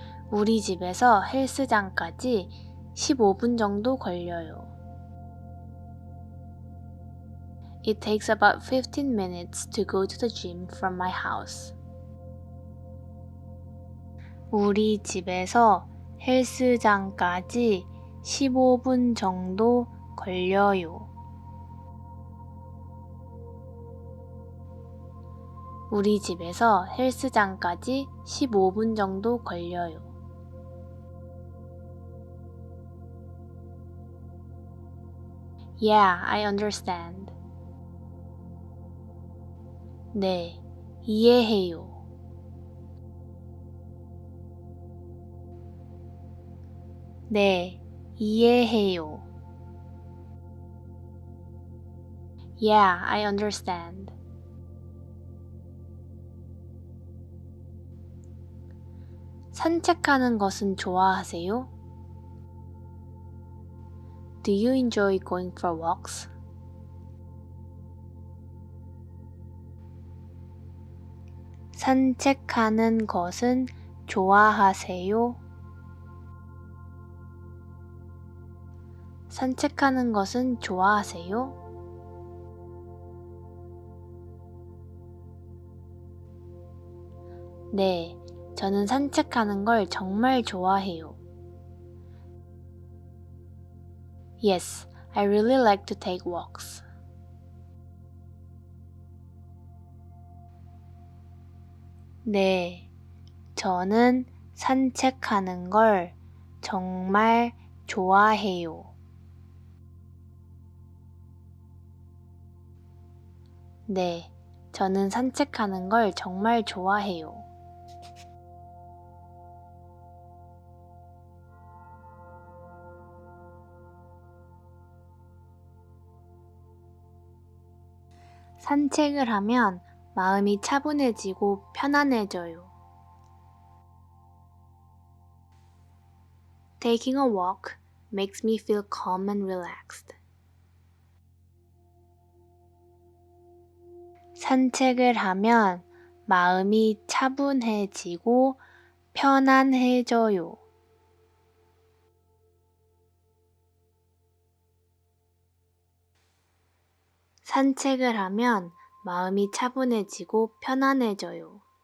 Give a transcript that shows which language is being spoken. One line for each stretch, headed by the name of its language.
Korean: 우리 집에서 헬스장까지 15분 정도 걸려요.
English: It takes about 15 minutes to go to the gym from my house.
Korean: 우리 집에서 헬스장까지 15분 정도 걸려요. 우리 집에서 헬스장까지 15분 정도 걸려요.
English: Yeah, I understand.
Korean: 네, 이해해요. 네, 이해해요.
English: Yeah, I understand.
Korean: 산책하는 것은 좋아하세요?
English: Do you enjoy going for walks?
Korean: 산책하는 것은 좋아하세요? 산책하는 것은 좋아하세요? 네, 저는 산책하는 걸 정말 좋아해요.
English: Yes, I really like to take walks.
Korean: 네, 저는 산책하는 걸 정말 좋아해요. 네, 저는 산책하는 걸 정말 좋아해요. 산책을 하면 마음이 차분해지고 편안해져요.
English: Taking a walk makes me feel calm and relaxed.
Korean: 산책을 하면 마음이 차분해지고 편안해져요. 산책을 하면 마음이 차분해지고 편안해져요.